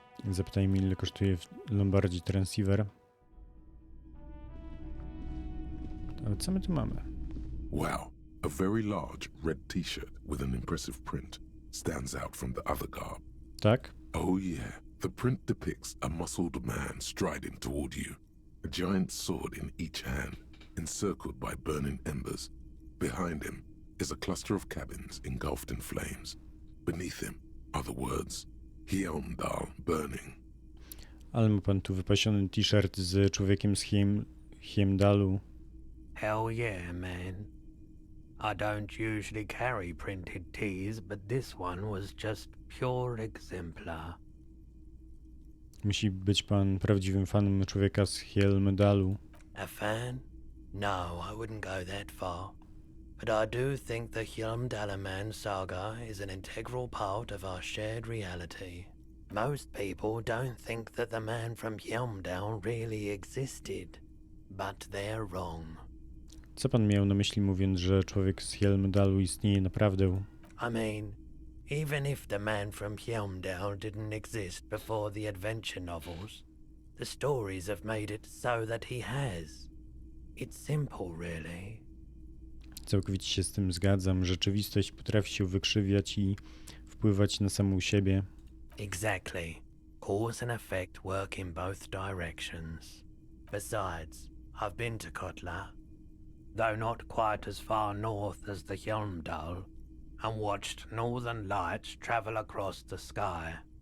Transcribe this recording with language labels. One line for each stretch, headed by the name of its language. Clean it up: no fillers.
Polish: Zapytajmy, ile kosztuje w Lombardii transceiver. Ale co my tu mamy?
English: Wow, a very large red t-shirt with an impressive print stands out from the other garb.
Polish: Tak?
English: Oh yeah, the print depicts a muscled man striding toward you, a giant sword in each hand, encircled by burning embers. Behind him is a cluster of cabins engulfed in flames. Beneath him are the words, Heimdall burning.
Polish: Ale ma pan tu wypasiony t-shirt z człowiekiem z Heimdalu.
English: Hell yeah, man. I don't usually carry printed teas, but this one was just pure exemplar.
Polish: Musi być pan prawdziwym fanem człowieka z Heimdalu.
English: A fan? No, I wouldn't go that far. But I do think the Hjälmdalaman saga is an integral part of our shared reality. Most people don't think that the man from Hjälmdal really existed, but they're wrong.
Polish: Co pan miał na myśli, mówiąc, że człowiek z Heimdalu istnieje naprawdę?
English: I mean, even if the man from Hjälmdal didn't exist before the adventure novels, the stories have made it so that he has. It's simple, really.
Polish: Całkowicie się z tym zgadzam. Rzeczywistość potrafi się wykrzywiać i wpływać na samą siebie.
English: Exactly. Cause and effect work in both directions. Besides, I've been to Kotla, though not quite as far north as the Hjälmdal, and watched northern lights travel across the sky.